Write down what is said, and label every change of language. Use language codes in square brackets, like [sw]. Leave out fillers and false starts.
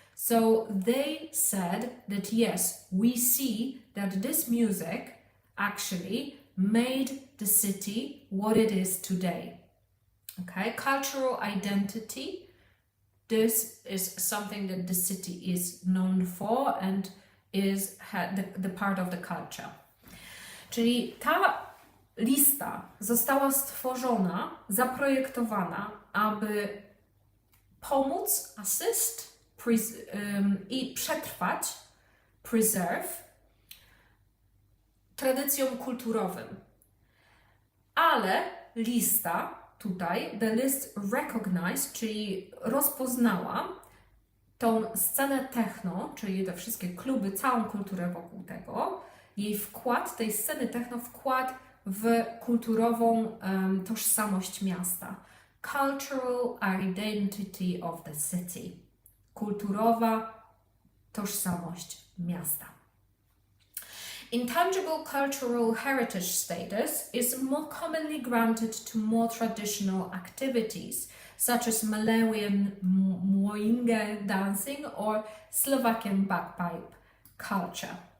[en] So they said that yes, we see that this music actually made the city what it is today. Okay, cultural identity. This is something that the city is known for and is the part of the culture. [pl] Czyli ta lista została stworzona, zaprojektowana, aby pomóc, assist i przetrwać, preserve, tradycjom kulturowym. Ale lista tutaj, [en] the list recognized, [pl] czyli rozpoznała tą scenę techno, czyli te wszystkie kluby, całą kulturę wokół tego, jej wkład, tej sceny techno, wkład w kulturową tożsamość miasta. [en] Cultural identity of the city. [pl] Kulturowa tożsamość miasta. [en] Intangible cultural heritage status is more commonly granted to more traditional activities, such as Malawian mwoinge dancing or Slovakian bagpipe culture.